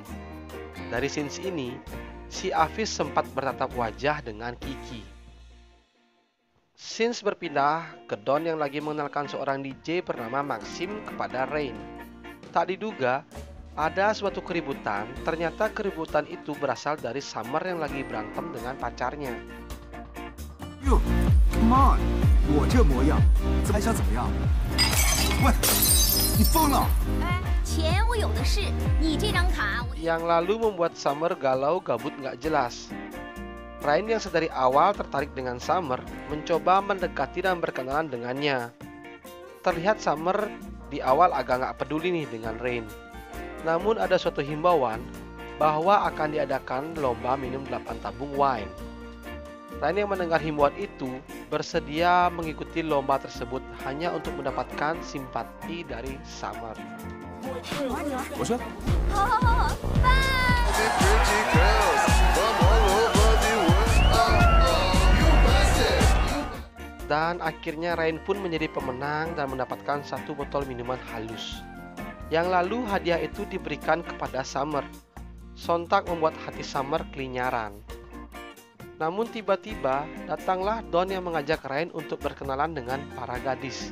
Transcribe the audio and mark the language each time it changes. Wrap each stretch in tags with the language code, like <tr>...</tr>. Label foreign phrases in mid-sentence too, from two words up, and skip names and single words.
<id>Dari scenes ini, si Avis sempat bertatap wajah dengan Kiki. Scenes berpindah ke Don yang lagi mengenalkan seorang DJ bernama Maxim kepada Rain. Tak diduga, ada suatu keributan. Ternyata keributan itu berasal dari Summer yang lagi berantem dengan pacarnya.</id> <en>Yo, come on，</en> <zh>我这模样，还想怎么样？喂，你疯了！哎，钱我有的是，你这张卡我。</zh> <id>Yang lalu membuat Summer galau gabut nggak jelas. Rain yang sedari awal tertarik dengan Summer mencoba mendekati dan berkenalan dengannya. Terlihat Summer di awal agak nggak peduli nih dengan Rain. Namun ada suatu himbauan bahwa akan diadakan lomba minum 8 tabung wine. Rain yang mendengar himbauan itu bersedia mengikuti lomba tersebut hanya untuk mendapatkan simpati dari Summer.</id> <zh>我说，好好好好，拜。</zh> <id>Dan akhirnya Rain pun menjadi pemenang dan mendapatkan 1 botol minuman halus. Yang lalu hadiah itu diberikan kepada Summer. Sontak membuat hati Summer kelinyaran. Namun tiba-tiba datanglah Don yang mengajak Rain untuk berkenalan dengan para gadis.</id>